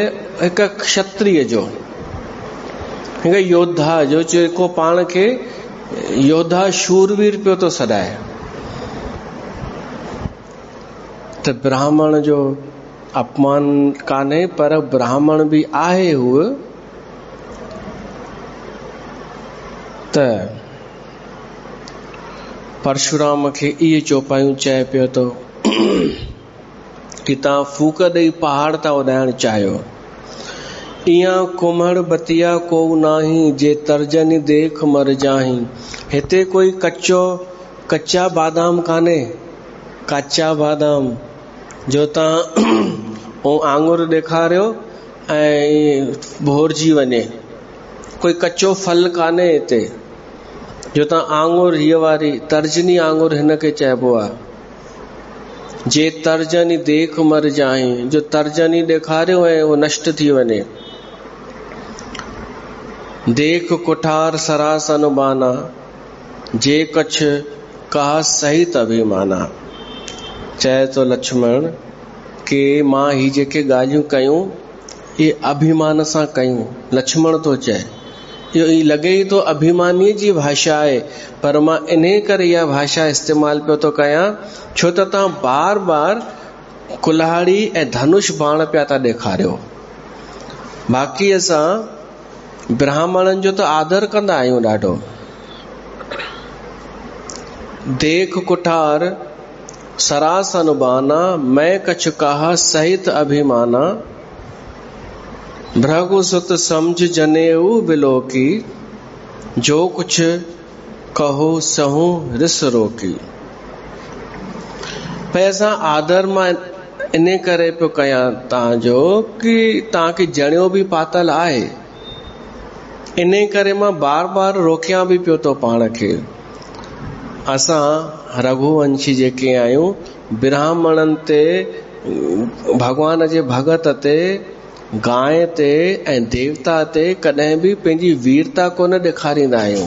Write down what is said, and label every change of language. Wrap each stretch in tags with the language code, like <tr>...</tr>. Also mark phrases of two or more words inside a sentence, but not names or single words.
<sd>हिकु क्षत्रिय जो, हिकु योद्धा जो, जेको पाण खे योद्धा शूरवीर पियो थो सॾाए। त ब्राह्मण जो अपमान कान्हे, पर ब्राह्मण बि आहे हूअ। त परशुराम खे इहे चौपायूं चए पियो थो कि तव्हां फूक ॾेई पहाड़ था उॾाइण चाहियो।</sd> <awa>इहा कुम्हड़ बतिया को नाही, जे तर्जनी देख मर जाही।</awa> <sd>हिते कोई कच्चा बादाम कान्हे, कच्चा बादाम जो तव्हां आंगुर ॾेखारियो ऐं भोरजी वञे। कोई कच्चो फल कान्हे हिते जो तव्हां आंगुर, हीअ वारी तर्जनी आंगुर हिन खे चइबो आहे।</sd> <awa>जे तर्जनी देख मर जाही,</awa> <sd>जो तर्जनी ॾेखारियो ऐं उहो नष्ट थी वञे।</sd> <awa>देख कुठार सरासन बाना, जे कछ कहा सहित अभिमाना।</awa> <sd>चए तो लक्ष्मण कि मां ही जेके ॻाल्हियूं कयूं, ये अभिमान सां कयूं। लक्ष्मण तो चए, इहो ई लॻे ई तो अभिमानीअ जी भाषा आहे, पर मां इन्हे करे इहा भाषा इस्तेमाल पियो थो कयां, छो त तव्हां बार बार कुल्हाड़ी ऐं धनुष बाण पिया था ॾेखारियो। बाक़ी असां ब्राह्मणनि जो त आदर कंदा आहियूं ॾाढो।</sd> <awa>देख कुठार सरासन बाना, मैं कछ कहा सहित अभिमाना। भृगु सुत समझ जनेऊ बिलो की, जो कुछ कहो सहू रिस रोकी।</awa> <sd>भई असां आदर मां इन करे पियो कयां तव्हांजो कि तव्हांखे जणियो बि पातल आहे, इन करे मां बार बार रोकियां बि पियो थो पाण खे। असां रघुवंशी जेके आहियूं, ब्राह्मणनि ते, भगवान जे भगत ते, गांइ ते ऐं देवता ते कॾहिं बि पंहिंजी वीरता कोन ॾेखारींदा आहियूं।</sd>